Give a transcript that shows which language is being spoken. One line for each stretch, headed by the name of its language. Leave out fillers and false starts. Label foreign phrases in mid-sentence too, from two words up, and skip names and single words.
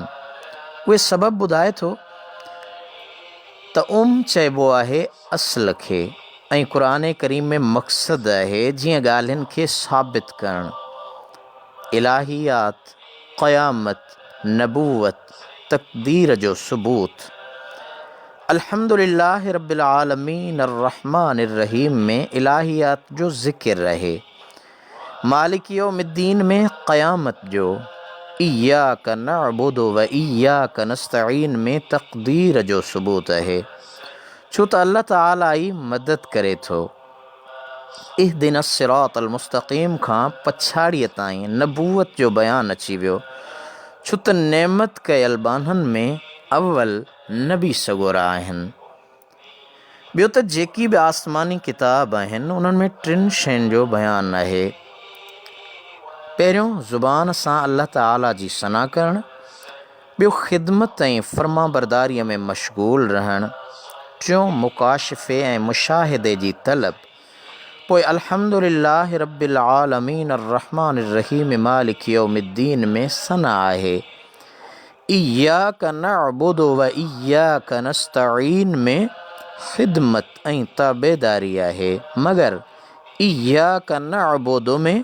Sindhi: उहे सबब ॿुधाए थो त चइबो आहे असुल खे, ऐं क़ुर करीम में मक़सदु आहे जीअं ॻाल्हियुनि खे साबित करणु, इलाहियात, क़यामत, नबूवत, तक़दीर जो सबूत।
Arabic: الحمد لله رب العالمين الرحمن الرحيم
Sindhi: में इलाहियात जो ज़िक्र रहे,
Arabic: مالك يوم الدين
Sindhi: में क़यामत जो,
Arabic: إياك نعبد وإياك نستعين
Sindhi: में तक़दीर जो सबूत आहे, छो त अल्लाह ताला ई मदद करे थो।
Arabic: اهدنا الصراط المستقيم
Sindhi: खां पछाड़ीअ ताईं नबूवत जो बयानु अची वियो, छो त नेमत कयल बाननि में अव्वल नबी सॻोरा आहिनि। ॿियो त जेकी बि आसमानी किताब आहिनि उन्हनि में टिनि शयुनि जो बयानु आहे। पहिरियों ज़ुबान सां अल्लाह ताला जी सना करणु, ॿियो ख़िदमत ऐं फ़र्माबरदारीअ में मशगूल रहणु, टियों मुकाशिफ़े ऐं मुशाहिदे जी तलब, पोइ
Arabic: الحمد لله رب العالمين الرحمن الرحيم مالك يوم الدين
Sindhi: में सना आहे।
Arabic: إياك نعبد وإياك نستعين
Sindhi: में ख़िदमत ऐं ताबेदारी आहे, मगर
Arabic: إياك نعبد
Sindhi: में